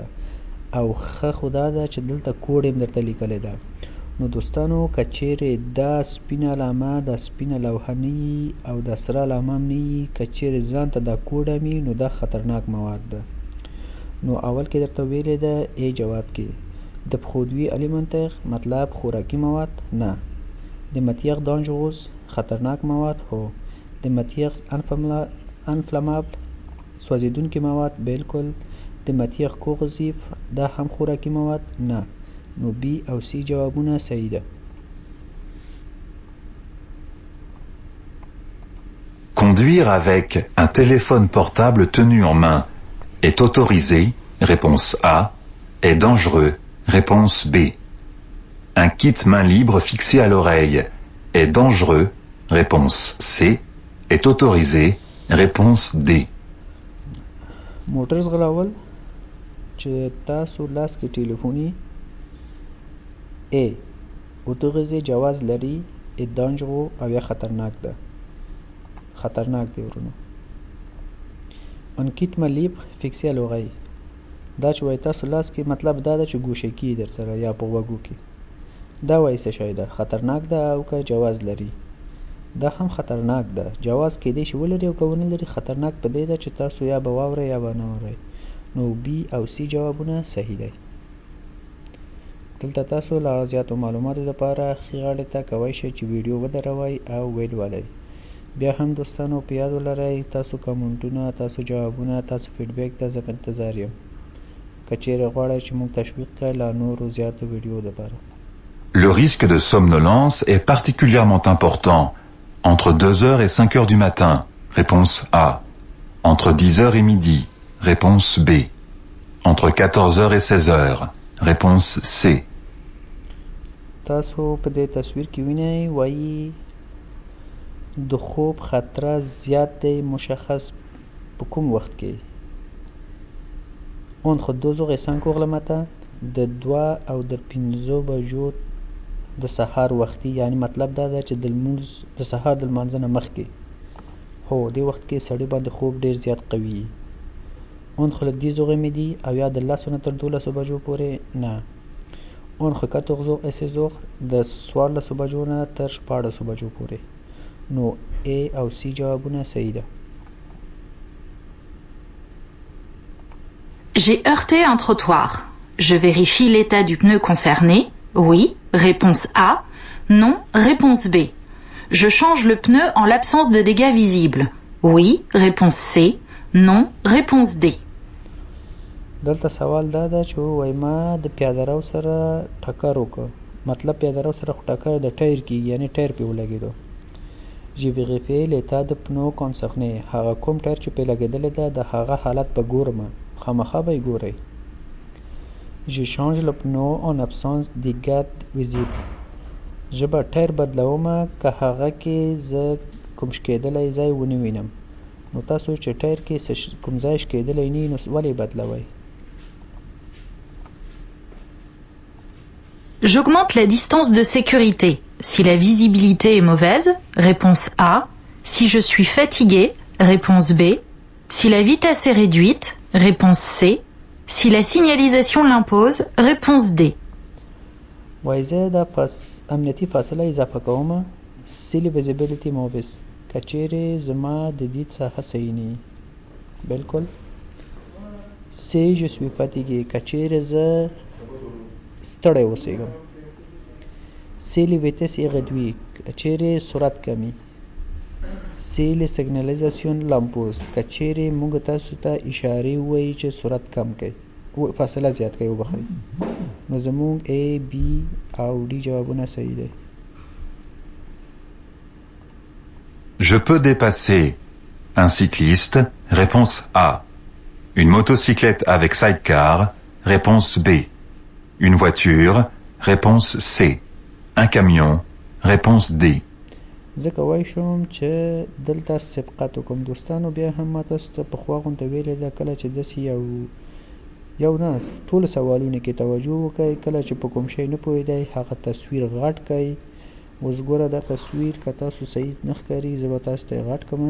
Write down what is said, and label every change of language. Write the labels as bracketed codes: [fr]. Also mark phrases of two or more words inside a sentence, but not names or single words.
[ps] او ښه خو دا ده چې دلته کوډ هم درته لیکلی ده. نو دوستانو که چیرې دا سپینه علامه دا سپینه لوحه نه وي او دا سره علامه هم نه وي، که چیرې ځان ته دا کوډ هم وي نو دا خطرناک مواد ده. نو اول کې درته ویلې ده ای جواب کې د [fr] produits alimentaires [ps] مطلب خوراکي مواد نه، د [fr] matières dangereuses [ps] خطرناک مواد هو، د [fr] matières inflammables [ps] سوځېدونکي مواد بالکل، د [fr] matières corrosives [ps] دا هم خوراکي مواد نه. نو بی او سی جوابونه صحیح ده. [fr] Conduire avec un téléphone portable tenu en main est autorisé, réponse A, est dangereux, réponse B. Un kit main libre fixé à l'oreille est dangereux, réponse C, est autorisé, réponse D. [ps] موټر ځغلول چې تاسو لاس کې ټلیفوني A autorisé جواز لري، [fr] est dangereux [ps] او یا خطرناک ده. خطرناک دی ورونو. [fr] un kit main libre fixé à l'oreille [ps] دا چې وایي تاسو لاس کې مطلب دا ده چې ګوشه کي در سره یا په غوږو کې، دا وایي څه شی ده، خطرناک ده او که جواز لري، دا هم خطرناک ده. جواز کیدای شي ولري او که ونه لري، خطرناک په دې ده چې تاسو یا به واورئ یا به نه واورئ. نو بی او سی جوابونه صحیح دی. دلته تاسو لا زیاتو معلوماتو لپاره ښي غاړې ته کولی شئ چې ویډیو ودروئ او ویلولئ. بیا هم دوستانو په یاد ولرئ تاسو کمنټونه، تاسو جوابونه، تاسو فیډبیک ته زه په انتظار یم. که چیرې غواړئ چې موږ تشویق کړئ لا نورو زیاتو ویډیو لپاره. [fr] Le risque de somnolence est particulièrement important entre 2h et 5h du matin. Réponse A. Entre 10h et midi. Réponse B. Entre 14h et 16h. Réponse C. [ps] تاسو په دې تصویر کې وینئ وایي د خوب خطره زیات دی مشخص په کوم وخت کې؟ [fr] entre 2h et 5h le matin [ps] د 2 او د 5 بجو د سهار وختي، یعنی مطلب دا ده چې د سهار د لمانځه نه مخکې. هو دې وخت کې سړی باندې خوب ډیر زیات قوي وي. [fr] entre le 10h et midi [ps] او یا د 10 نه تر 12 بجو پورې نه. [fr] entre 14h et 16h [ps] د 14 بجو نه تر 16 بجو پورې. نو A او C جوابونه صحیح ده. [fr] J'ai heurté un trottoir. Je vérifie l'état du pneu concerné. Oui, réponse A. Non, réponse B. Je change le pneu en l'absence de dégâts visibles. Oui, réponse C. Non, réponse D. [ps] دلته سوال دا ده چې وای ما د پیاده رو سره ټکر وکړ. مطلب پیاده رو سره خو ټکر د ټایر کېږي، یعنی ټایر پې ولګېدو. [fr] J'ai vérifié l'état de pneu concerné. [ps] هغه کوم ټایر چې پې لګېدلی ده د هغه حالت به ګورم. خامخا به یې ګورئ. [fr] Je change le pneu en absence de dégâts visibles. [ps] زه به ټایر بدلوم که هغه کې زه کوم شکېدلی ځای ونه وینم. نو تاسو چې ټایر کې کوم ځای شکېدلی نه وي نو ولې بدلوئ؟ [fr] J'augmente la distance de sécurité. Si la visibilité est mauvaise, réponse A. Si je suis fatigué, réponse B. Si la vitesse est réduite, réponse C. Si la signalisation l'impose, réponse D. [ps] وای زه د امنیتي فاصله اضافه کوم. [fr] Si la visibility mauvaise [ps] که چیرې زما د دید ساحه صحیح نه وي. بلکل. [fr] Si je suis fatigué [ps] که چیرې زه ستړی اوسېږم. [fr] Si la vitesse est réduite [ps] که چیرې سرعت کمی. [fr] Si la signalisation l'impose [ps] که چیرې موږ تاسو ته اشارې ووایي چې سرعت کم کړئ، فاصله زیات کړئ وبخئ. نو زموږ A, B او D جوابونه صحیح دی. [fr] Je peux dépasser un cycliste. Réponse A. Une motocyclette avec sidecar. Réponse B. Une voiture. Réponse C. Un camion. Réponse D. [ps] زه کولی شم چې دلته سبقت وکړم. دوستانو بیا هم ما تاسو ته پخوا غونته ویلې ده کله چې داسې یو نه ټولو سوالونو کې توجه وکړئ. کله چې په کوم شی نه پوهېدئ هغه تصویر غټ کړئ. اوس ګوره دا تصویر که تاسو صحیح نه ښکاري زه به تاسو ته یې غټ کړم.